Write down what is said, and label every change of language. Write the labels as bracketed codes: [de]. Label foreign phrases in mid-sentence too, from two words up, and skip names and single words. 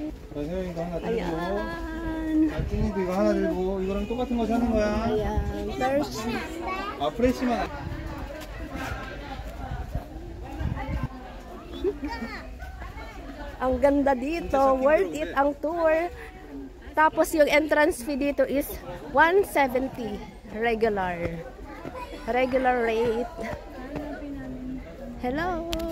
[tl] Ayan. [ko] 이거 하나 들고 이거랑 똑같은 거 사는 거야. [tl] Ayan. Tarsier. [ko] 아 프레시만. [tl] Ang ganda dito. [en] Worth it [tl] ang tour. Tapos yung [en] entrance fee [tl] dito is 170 regular. [en] Regular rate. Hello.